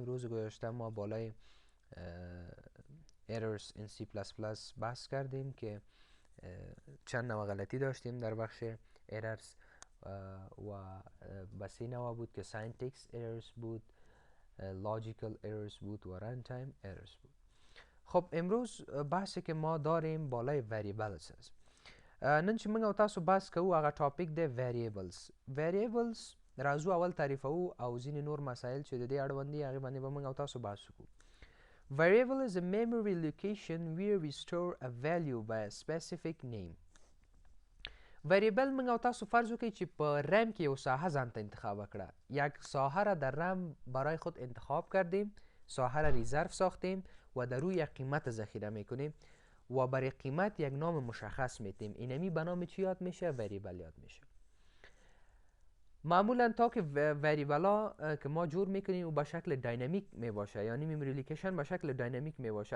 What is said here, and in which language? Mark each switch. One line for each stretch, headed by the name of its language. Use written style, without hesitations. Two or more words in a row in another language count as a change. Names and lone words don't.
Persian: روز گذشته ما بالای
English: errors in C++
Persian: بحث کردیم که چند نوع غلطی داشتیم در بخش errors و بس این نوع بود که
English: syntax errors
Persian: بود،
English: logical errors
Persian: بود و
English: runtime errors
Persian: بود. خب امروز بحثی که ما داریم بالای variables است.
Pashto: نن چې موږ او تاسو بحث کوو هغه ټاپک دی variables راځو اول تعریفوو او ځینې نور مسایل چې د دې اړوند دي هغې باندې به موږ او تاسو بحث وکړو.
English: Variable is a memory location where we store a value by a specific name.
Pashto: variable موږ او تاسو فرض وکړئ چې په رم کې یو ساحه ځان ته انتخاب کړه.
Persian: یک ساحه را در رم برای خود انتخاب کردیم، ساحه را ریزرو ساختیم و در روی یک قیمت ذخیره میکنیم و برای قیمت یک نام مشخص میتیم. اینمی به نام چی یاد میشه؟ وریبل یاد میشه. معمولا تا که وریبل ها که ما جور میکنیم او به شکل داینامیک میباشه، یعنی
English: memory location
Persian: به شکل داینامیک میباشه.